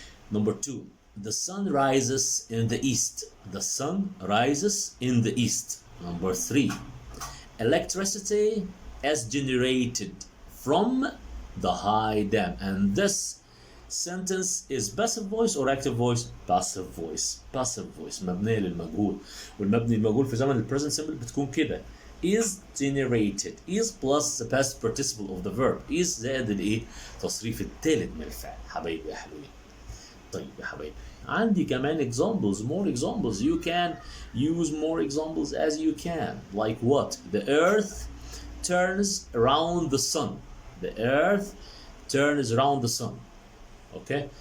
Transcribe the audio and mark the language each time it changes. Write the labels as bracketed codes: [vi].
[en] Number 2, the sun rises in the east. Number 3, electricity is generated from the high dam. And this sentence is passive voice or active voice? Passive voice. [ar] مبنية للمجهول، والمبني المجهول في زمن البريزنت سمبل بتكون كده is generated. [en] is plus the past participle of the verb. [ar] is زائد الايه؟ تصريف الثالث من الفعل. حبايبي يا حلوين. طيب يا حبايبي، عندي كمان [en] more examples. You can use more examples as you can. Like what? The earth turns around the sun. Okay.